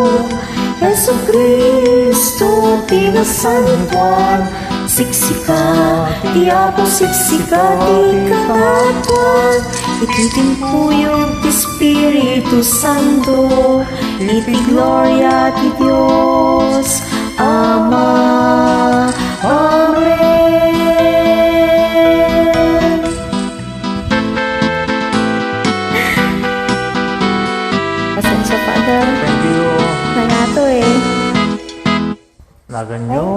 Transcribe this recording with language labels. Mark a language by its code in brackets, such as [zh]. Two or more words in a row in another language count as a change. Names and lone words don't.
[ilo] Jesucristo ti nasantuan, siksika ti Apo, siksika ti kalatwag, iti timpuyog ti Espiritu Santo, iti gloria ti Diyos Ama. Amen. Pasensya, Father. [en] Thank you. [ilo] Nangato eh. Naganyo.